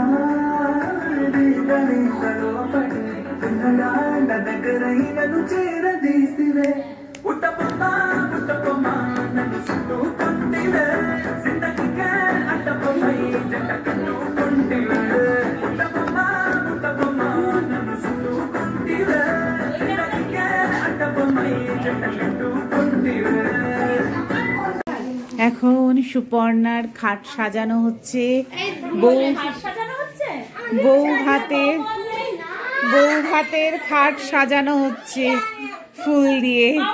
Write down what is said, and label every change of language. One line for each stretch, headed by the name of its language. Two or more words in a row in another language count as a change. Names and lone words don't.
Telugu: దగ్గరైనను చేరదీసివే ఉట్టపొమ్మ పుట్టపొమ్మ నన్ను చుట్టుకుంటివే జిందగీకే అట్టపొమ్మై జంట కన్నుకుంటివే ఉట్టపొమ్మ పుట్టపొమ్మ నన్ను చుట్టుకుంటివే జిందగీకే అట్టపొమ్మై జంట కన్నుకుంటివే।
Bangla: এখন সুপর্ণার খাট সাজানো হচ্ছে। বউ ভাতের খাট সাজানো হচ্ছে ফুল দিয়ে।